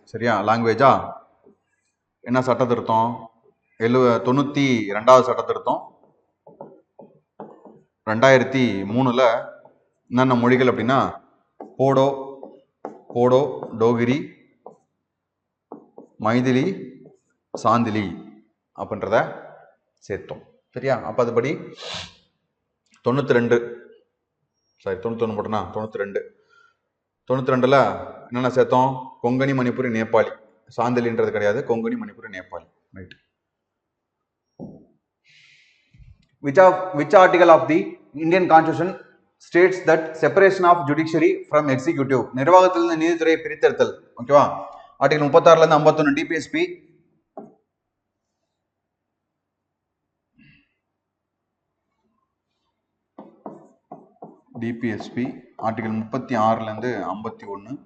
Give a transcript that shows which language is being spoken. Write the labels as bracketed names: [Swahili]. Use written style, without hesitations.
[Tamil] சரியா, லாங்குவேஜா என்ன சட்ட திருத்தம்? 92வது சட்ட திருத்தம் 2003 என்னென்ன மொழிகள் அப்படின்னா போடோ, டோகிரி, மைதிலி, சாந்திலி அப்படின்றத சேர்த்தோம். சரியா, அப்ப அதுபடி 92, 91 போட்டோம்னா 92ல என்னென்ன சேர்த்தோம்? கொங்கணி, மணிப்புரி, நேபாளி. சாந்திலின்றது கிடையாது, Konkani, Manipuri, Nepali. Right. [English] Which article of the Indian Constitution states that separation of judiciary from executive? [Tamil] நிர்வாகத்திலிருந்து நீதித்துறையை பிரித்தெடுத்தல். ஓகேவா. ஆர்டிகல் 36 இருந்து 51 டிபிஎஸ்பி ஆர்டிகல் 36 இருந்து 51.